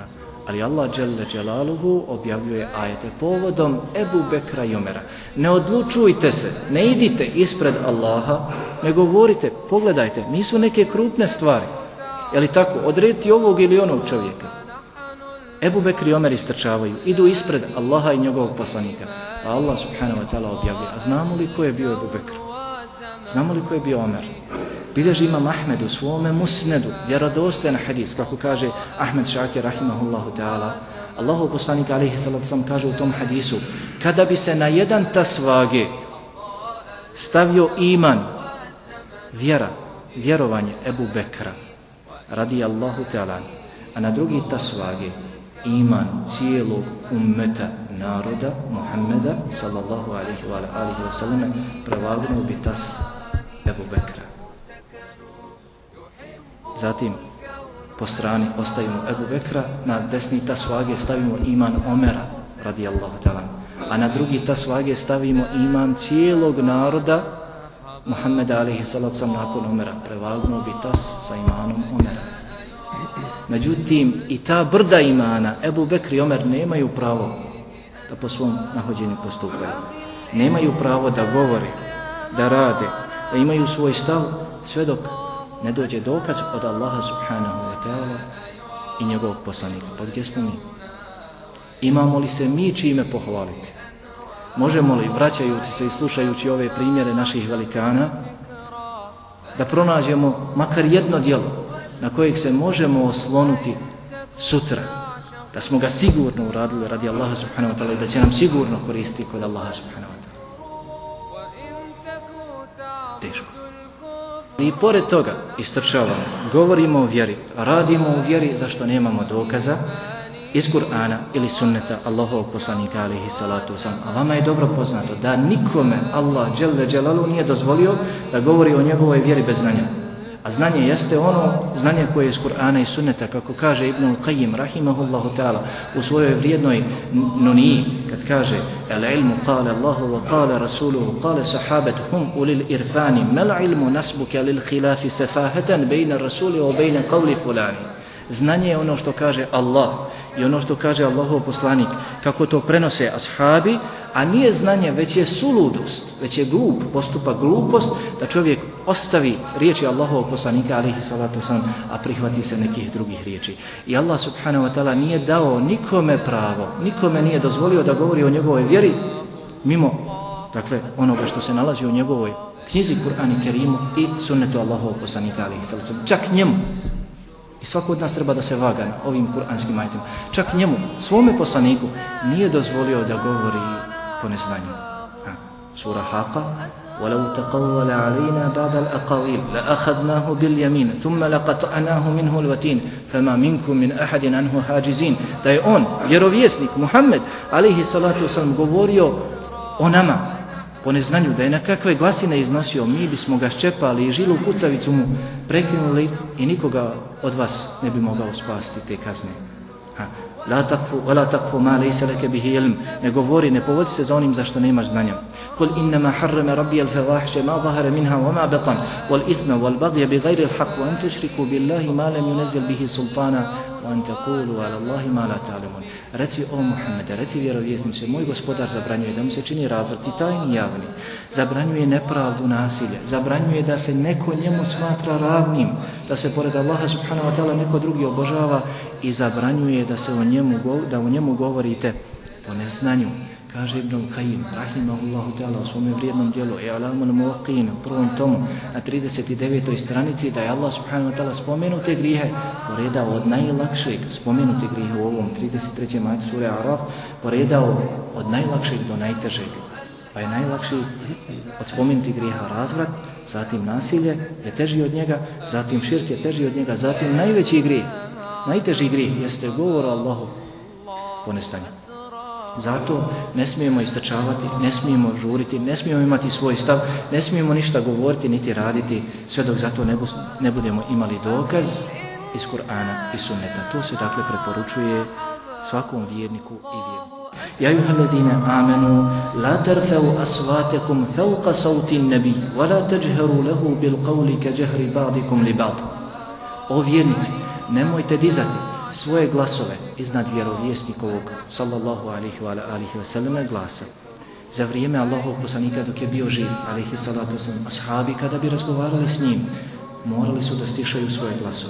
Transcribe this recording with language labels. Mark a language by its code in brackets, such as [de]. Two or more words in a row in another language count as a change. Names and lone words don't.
[bs] Ali Allah [ar] جل جلاله [bs] objavljuje ajete povodom Ebu Bekra i Omera. Ne odlučujte se, ne idite ispred Allaha, ne govorite, pogledajte, nisu neke krupne stvari. Je li tako? Odrediti ovog ili onog čovjeka. Ebu Bekr i Omer istrčavaju, idu ispred Allaha i njegovog poslanika. Pa Allah [ar] سبحانه وتعالى [bs] objavljuje, a znamo li ko je bio Ebu Bekr? Znamo li ko je bio Omer? Bilježi imam Ahmed u svome musnedu, vjerodostojan hadis, kako kaže Ahmed Šakir [ar] رحمه الله تعالى, [bs] Allahov poslanik [ar] عليه الصلاة والسلام [bs] kaže u tom hadisu, kada bi se na jedan tas vage stavio iman, vjera, vjerovanje Ebu Bekra [ar] رضي الله تعالى, [bs] a na drugi tas vage iman cijelog ummeta naroda Muhammeda [ar] صلى الله عليه وسلم, [bs] prevagnuo bi tas Ebu Bekra. Zatim po strani ostavimo Ebu Bekra, na desni tas vage stavimo iman Omera [ar] رضي الله تعالى, [bs] a na drugi tas vage stavimo iman cijelog naroda Muhammeda [ar] عليه الصلاة السلام [bs] nakon Omera, prevagnuo bi tas sa imanom Omera. Međutim, i ta brda imana, Ebu Bekr i Omer nemaju pravo da po svom nahođenju postupaju. Nemaju pravo da govore, da rade, da imaju svoj stav, sve dok ne dođe dokaz od Allaha [ar] سبحانه وتعالى [bs] i njegovog poslanika. Pa gdje smo mi? Imamo li se mi čime pohvaliti? Možemo li, vraćajući se i slušajući ove primjere naših velikana, da pronađemo makar jedno djelo na kojeg se možemo oslonuti sutra, da smo ga sigurno uradili radi Allaha [ar] سبحانه وتعالى [bs] i da će nam sigurno koristiti kod Allaha [ar] سبحانه وتعالى? [bs] Teško. I pored toga istrčavamo, govorimo o vjeri, radimo o vjeri zašto nemamo dokaza iz Kur'ana ili sunneta Allahovog poslanika [ar] عليه الصلاة والسلام. [bs] A vama je dobro poznato da nikome Allah [ar] جل جلال [bs] nije dozvolio da govori o njegovoj vjeri bez znanja. A znanje jeste ono znanje koje je iz Kur'ana i sunneta, kako kaže Ibn al-Qayyim [ar] رحمه الله تعالى [bs] u svojoj vrijednoj nuniji, kad kaže [ar] العلم قال الله وقال رسوله قال الصحابة هم أولو العرفان ما العلم نصبك للخلاف سفاهة بين الرسول وبين قول فلان. [bs] Znanje je ono što kaže Allah i ono što kaže Allahov poslanik, kako to prenose ashabi, a nije znanje, već je suludost, već je glup postupak, glupost da čovjek ostavi riječi Allahovog poslanika [ar] عليه الصلاة والسلام, [bs] a prihvati se nekih drugih riječi. I Allah [ar] سبحانه وتعالى [bs] nije dao nikome pravo, nikome nije dozvolio da govori o njegovoj vjeri mimo, dakle, onoga što se nalazi u njegovoj knjizi Kur'anu Kerimu i sunnetu Allahovog poslanika [ar] عليه الصلاة والسلام. [bs] Čak njemu, i svako od nas treba da se vaga na ovim kuranskim ajetima, čak njemu, svome poslaniku, nije dozvolio da govori po neznanju. [ar] Sura Haqa, وَلَوْ تَقَوَّلَ عَلَيْنَا بَعْدَ الْأَقَوِيلِ لَأَخَذْنَاهُ بِالْيَمِينِ ثُمَّ لَقَطَعْنَاهُ مِنْهُ الْوَتِينِ فَمَا مِنْكُمْ مِنْ أَحَدٍ عَنْهُ حَاجِزِينَ. [bs] Da je on, vjerovjesnik Muhammed [ar] عليه الصلاة والسلام, [bs] govorio o nama po neznanju, da je nekakve glasine iznosio, mi bismo ga ščepali i žilu kucavicu mu prekinuli i nikoga od vas ne bi mogao spasti te kazne. [ar] لا تقف، ولا تقف ما ليس لك به علم. [bs] Ne govori, ne povodi se za onim za što nemaš znanja. [ar] قل إنما حرم ربي الفواحش ما ظهر منها وما بطن والإثم والبغي بغير الحق وأن تشركوا بالله ما لم ينزل به سلطانا وأن تقولوا على الله ما لا تعلمون. [bs] Reci o Muhammede, reci vjerovjesniče, moj gospodar zabranjuje da mu se čini razvrti tajni javni, zabranjuje nepravdu, nasilje, zabranjuje da se neko njemu smatra ravnim, da se pored Allaha [ar] سبحانه وتعالى [bs] neko drugi obožava i zabranjuje da se o njemu govorite po neznanju. Kaže Ibn al-Qayyim [ar] رحمه الله تعالى [bs] u svome vrijednom djelu I'lamul Muwaqqi'in u prvom tomu na 39. stranici da je Allah [ar] سبحانه وتعالى [bs] spomenute grijehe poredao od najlakšeg, spomenute grijehe u ovom 33. ajetu sure Araf poredao od najlakšeg do najtežeg. Pa je najlakši od spomenutih grijeha razvrat, zatim nasilje je teži od njega, zatim širk je teži od njega, zatim najveći grijeh, najteži grijeh jeste govor o Allahu po neznanju. Zato ne smijemo istrčavati, ne smijemo žuriti, ne smijemo imati svoj stav, ne smijemo ništa govoriti niti raditi sve dok zato ne budemo imali dokaz iz Kur'ana i sunneta. To se dakle preporučuje svakom vjerniku i vjerniku. [ar] يا أيها الذين آمنوا لا ترفعوا أصواتكم فوق صوت النبي ولا تجهروا له بالقول كجهر بعضكم لبعض. [bs] O vjernici, nemojte dizati svoje glasove iznad vjerovjesnikovog [ar] صلى الله عليه وسلم [bs] glasa. Za vrijeme Allahovog poslanika dok je bio živ [ar] عليه الصلاة والسلام, [bs] ashabi kada bi razgovarali s njim morali su da stišaju svoje glasove.